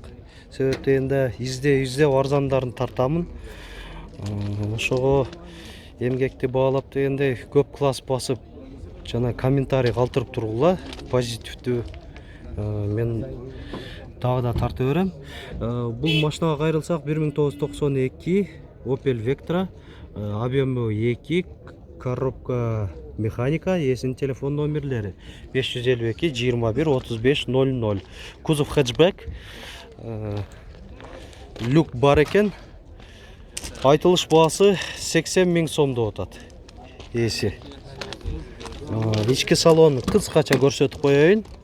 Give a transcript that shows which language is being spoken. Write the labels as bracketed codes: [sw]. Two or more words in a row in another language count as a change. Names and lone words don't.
[ky] Себеп дегенде издеп арзандарын тартамын. Ошого эмгекти баалап дегенде көп класс басып жана комментарий калтырып тургула, позитивдүү. Мен дагы да тартып берем. Бул машинага кайрылсак 1992 Opel Vectra, объему 2, [ru] коробка механика, [ky] ээсинин телефон номерлери 552 21 35 00. Кузов хэтчбек. Люк бар экен. Айтылыш баасы 80 000 сом деп атат ээси. Ички салон кыскача көрсөтүп коеюн.